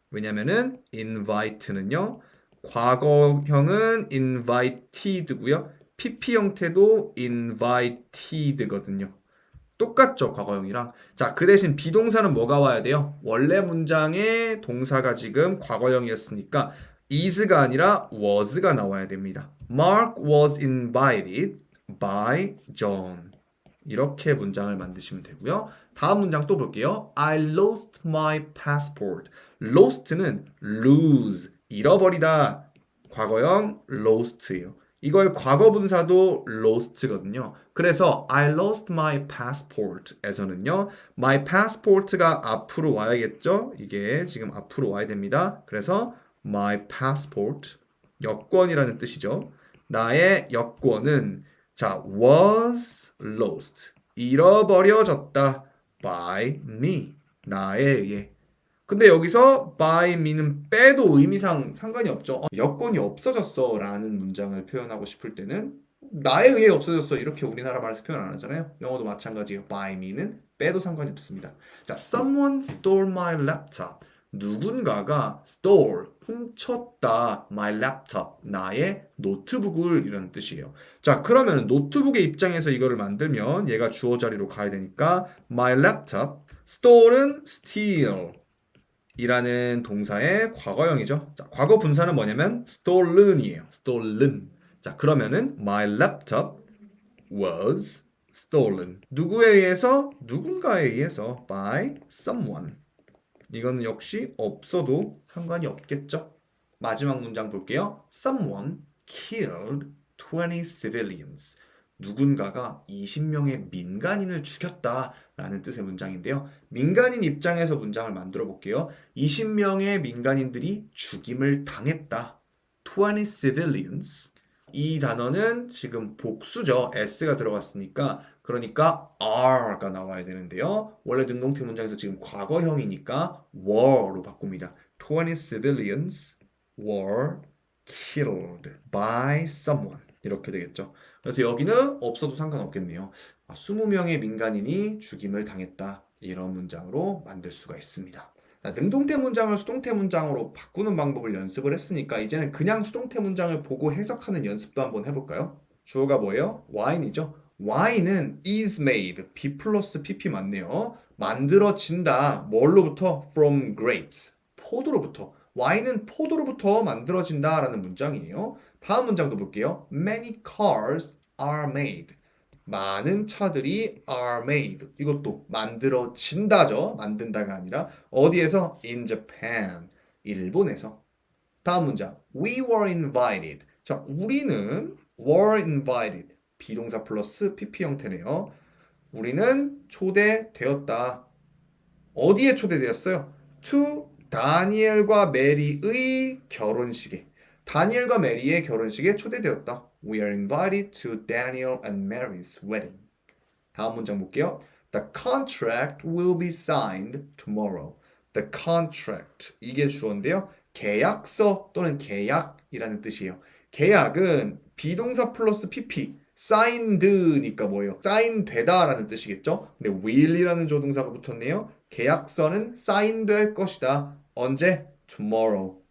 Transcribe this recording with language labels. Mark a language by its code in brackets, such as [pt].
[ko] 왜냐면은 invite는요. 과거형은 invited고요. PP 형태도 invited거든요. 똑같죠, 과거형이랑. 자, 그 대신 비동사는 뭐가 와야 돼요? 원래 문장의 동사가 지금 과거형이었으니까 is가 아니라 was가 나와야 됩니다. [en] Mark was invited by John. [ko] 이렇게 문장을 만드시면 되고요. 다음 문장 또 볼게요. [en] I lost my passport. [ko] lost는 lose, 잃어버리다. 과거형 lost예요. 이거의 과거 분사도 lost거든요. 그래서 [en] I lost my passport [ko] 에서는요. [en] my passport [ko] 가 앞으로 와야겠죠? 이게 지금 앞으로 와야 됩니다. 그래서 [en] my passport, [ko] 여권이라는 뜻이죠. 나의 여권은 자, [en] was lost, [ko] 잃어버려졌다. [en] by me, [ko] 나에 의해. 근데 여기서 [en] by me [ko] 는 빼도 의미상 상관이 없죠. 여권이 없어졌어 라는 문장을 표현하고 싶을 때는 나에 의해 없어졌어 이렇게 우리나라 말에서 표현 안 하잖아요. 영어도 마찬가지예요. [en] by me [ko] 는 빼도 상관이 없습니다. [en] 자, someone stole my laptop. [ko] 누군가가 stole, 훔쳤다. [en] my laptop, [ko] 나의 노트북을 이런 뜻이에요. 자, 그러면 노트북의 입장에서 이거를 만들면 얘가 주어 자리로 가야 되니까 [en] my laptop, [ko] stole은 steal 이라는 동사의 과거형이죠. 자, 과거 분사는 뭐냐면 stolen이에요. stolen. [en] 자, [ko] 그러면은 [en] my laptop was stolen. [ko] 누구에 의해서? 누군가에 의해서 [en] by someone. [ko] 이건 역시 없어도 상관이 없겠죠. 마지막 문장 볼게요. [en] Someone killed 20 civilians. [ko] 누군가가 20명의 민간인을 죽였다라는 뜻의 문장인데요. 민간인 입장에서 문장을 만들어 볼게요. 20명의 민간인들이 죽임을 당했다. 20 civilians. 이 단어는 지금 복수죠. s가 들어갔으니까 그러니까 are가 나와야 되는데요. 원래 능동태 문장에서 지금 과거형이니까 were로 바꿉니다. [en] 20 civilians were killed by someone. [ko] 이렇게 되겠죠. 그래서 여기는 없어도 상관없겠네요. 20명의 민간인이 죽임을 당했다. 이런 문장으로 만들 수가 있습니다. 능동태 문장을 수동태 문장으로 바꾸는 방법을 연습을 했으니까 이제는 그냥 수동태 문장을 보고 해석하는 연습도 한번 해볼까요? 주어가 뭐예요? wine이죠. wine은 [en] is made, [ko] be 플러스 pp 맞네요. 만들어진다. 뭘로부터? [en] from grapes, [ko] 포도로부터. 와인은 포도로부터 만들어진다라는 문장이에요. 다음 문장도 볼게요. [en] Many cars are made. [ko] 많은 차들이 [en] are made. [ko] 이것도 만들어진다죠. 만든다가 아니라 어디에서? [en] In Japan. [ko] 일본에서. 다음 문장. [en] We were invited. [ko] 자, 우리는 [en] were invited. [ko] 비동사 플러스 pp 형태네요. 우리는 초대되었다. 어디에 초대되었어요? To 다니엘과 메리의 결혼식에. 다니엘과 메리의 결혼식에 초대되었다. [en] We are invited to Daniel and Mary's wedding. [ko] 다음 문장 볼게요. [en] The contract will be signed tomorrow. [ko] The contract. 이게 주어인데요. 계약서 또는 계약이라는 뜻이에요. 계약은 비동사 플러스 pp. signed니까 뭐예요? 사인되다라는 뜻이겠죠? 근데 will이라는 조동사가 붙었네요. 계약서는 사인될 것이다. 언제? tomorrow.